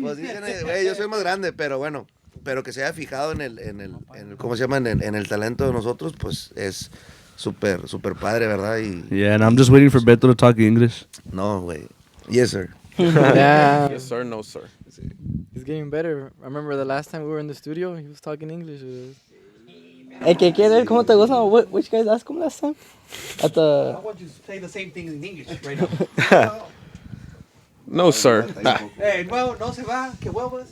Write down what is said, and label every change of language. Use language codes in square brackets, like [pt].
[es] pues dicen, güey, yo soy más grande, pero bueno, pero que se haya fijado en el ¿cómo se llama? En el talento de nosotros, pues es súper padre, ¿verdad? [en] Yeah, and I'm just waiting for Beto to talk English. [es] No, güey. [en] Yes, sir. yeah, Yes, sir. No, sir. he's getting better. I remember the last time we were in the studio, he was talking English with us. [es] Hey, ¿qué quieres? ¿Cómo te gusta? [en] Which you guys asked him last time? At the... I want you to say the same thing in English right now. No, sir. [es] Hey, nuevo, no se va, que huevos.